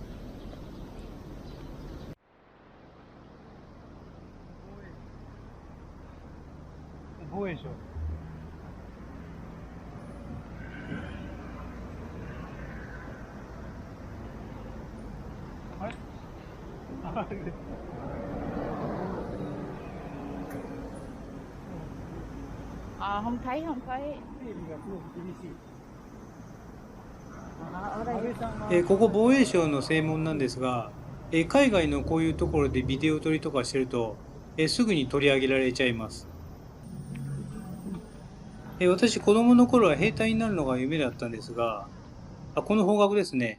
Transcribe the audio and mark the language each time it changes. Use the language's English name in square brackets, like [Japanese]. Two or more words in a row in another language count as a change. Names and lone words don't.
[Japanese] 防衛省。あれあれ [Vietnamese] không thấy không thấy. [Japanese] 整備がすごく厳しい。 [Vietnamese] Ở [Japanese] 安 [Vietnamese] đây [Japanese] 倍さんが、ここ防衛省の正門なんですが、海外のこういうところでビデオ撮りとかしてると、すぐに取り上げられちゃいます。私、子供の頃は兵隊になるのが夢だったんですが、この方角ですね。